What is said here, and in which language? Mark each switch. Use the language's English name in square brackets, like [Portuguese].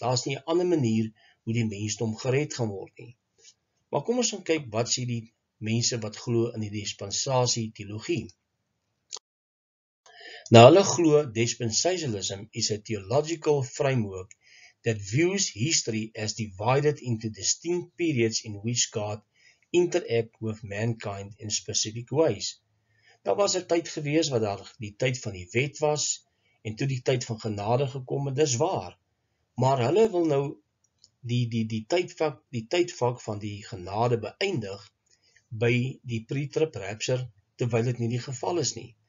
[Afrikaans] Daar's nie 'n ander manier hoe die mensdom gered gaan word nie. Maar kom ons gaan kyk wat sê die mense wat glo in die dispensasie teologie. Nou hulle glo [English] dispensationalism is a theological framework that views history as divided into distinct periods in which God interact with mankind in specific ways. [Afrikaans] Daar was 'n tyd gewees wat daar die tyd van die wet was en toe die tyd van genade gekom het, dis waar. Maar hulle wil nou die tydvak van die genade beëindig by die pre-trib rapture, terwyl dit nie die geval is nie.